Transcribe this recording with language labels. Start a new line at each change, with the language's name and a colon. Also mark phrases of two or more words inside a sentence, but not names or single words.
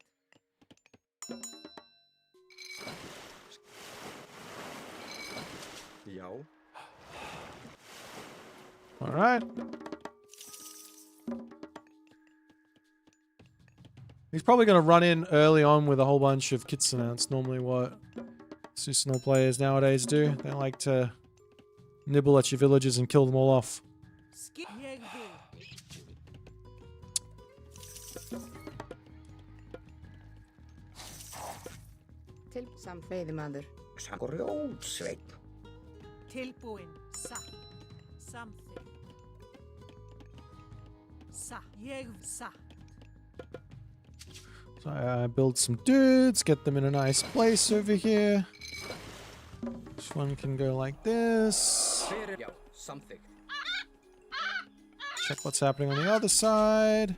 Icelandic: Já.
English: All right. He's probably going to run in early on with a whole bunch of kitsune. That's normally what Susanoo players nowadays do. They like to nibble at your villagers and kill them all off.
Icelandic: Til samt veiðimaður. Grjótsveit. Tilbúin. Satt. Samþykkt.
English: So I build some dudes, get them in a nice place over here. This one can go like this. Something. Check what's happening on the other side.